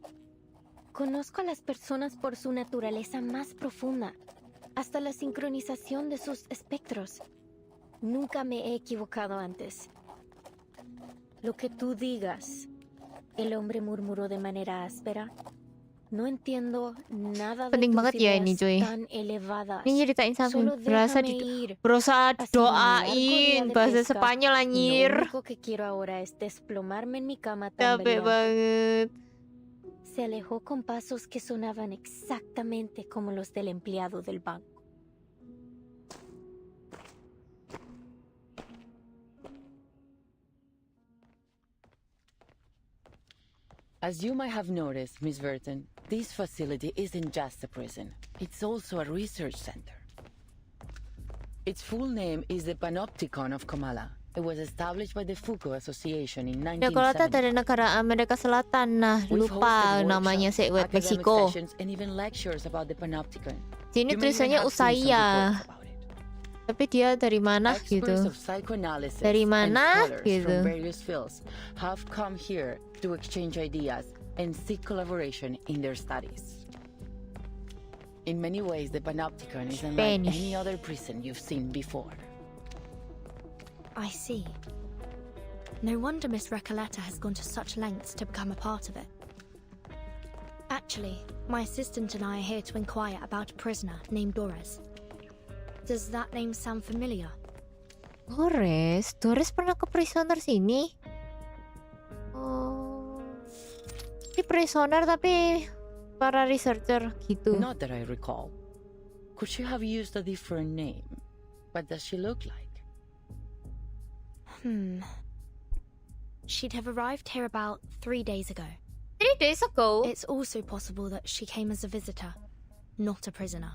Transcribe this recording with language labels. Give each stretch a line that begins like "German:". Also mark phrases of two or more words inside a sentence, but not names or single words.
Spanish: Conozco a las personas por su naturaleza más profunda, hasta la sincronización de sus espectros. Nunca me he equivocado antes. Lo que tú digas, el hombre murmuró de manera áspera. No entiendo nada de
Indonesian: Penting
Spanish: tus
Indonesian: banget ya ini,
Spanish: ideas
Indonesian: cuy.
Spanish: tan elevadas.
Indonesian: Ini nyeritain sampai
Spanish: Solo déjame ir.
Indonesian: berusaha
Spanish: Hasta un largo día
Indonesian: doain
Spanish: de
Indonesian: bahasa
Spanish: pesca.
Indonesian: Spanyol
Spanish: Lo
Indonesian: anjir.
Spanish: único que quiero ahora es desplomarme en mi cama tan
Indonesian: Capek banget.
Spanish: Se alejó con pasos que sonaban exactamente como los del empleado del banco.
English: As you might have noticed, Miss Burton, this facility isn't just a prison. It's also a research center. Its full name is the Panopticon of Kamala. It was established by the Foucault Association in Dekolata 1970.
Indonesian: dari negara Amerika Selatan. Nah,
English: We've
Indonesian: lupa
English: hosted
Indonesian: namanya
English: workshops,
Indonesian: Sewet
English: academic
Indonesian: Meksiko.
English: sessions, and even lectures about the Panopticon.
Indonesian: Sini
English: You may even
Indonesian: tulisannya
English: have seen some
Indonesian: Usaya.
English: reports about it.
Indonesian: Tapi dia dari mana
English: Experts
Indonesian: gitu?
English: of psychoanalysis
Indonesian: Dari
English: and
Indonesian: mana
English: scholars
Indonesian: gitu?
English: from various fields have come here to exchange ideas and seek collaboration in their studies. In many ways, the Panopticon is unlike Spanish. any other prison you've seen before. I see. No wonder Miss Recoleta has gone to such lengths to become a part of it. Actually, my assistant and I are here to inquire about a prisoner named Doris. Does that name sound familiar?
Indonesian: Doris pernah ke prisoner sini? Oh, di prisoner tapi para researcher gitu.
English: Not that I recall. Could she have used a different name? What does she look like? She'd have arrived here about 3 days ago. 3 days ago? It's also possible that she came as a visitor, not a prisoner.